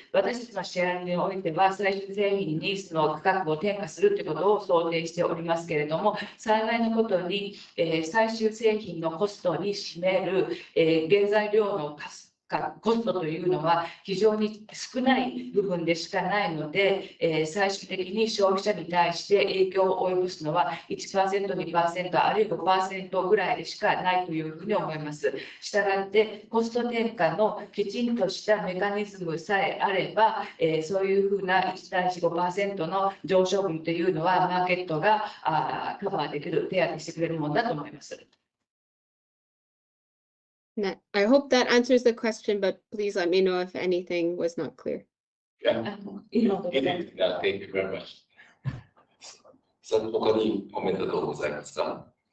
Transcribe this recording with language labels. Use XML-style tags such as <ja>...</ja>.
<ja>私たちのシェアにおいては、最終製品にその価格を転嫁するということを想定しておりますけれども、幸いなことに、最終製品のコストに占める、原材料のコストというのは非常に少ない部分でしかないので、最終的に消費者に対して影響を及ぼすのは 1%、2%、あるいは 5% ぐらいでしかないというふうに思います。したがって、コスト転嫁のきちんとしたメカニズムさえあれば、そういうふうな 1-5% の上昇分というのは、マーケットがカバーできる、手当てしてくれるものだと思います。</ja> <en>I hope that answers the question, but please let me know if anything was not clear. Yeah, thank you very much.</en> <ja>さあ、他にコメントどうございますか？</ja>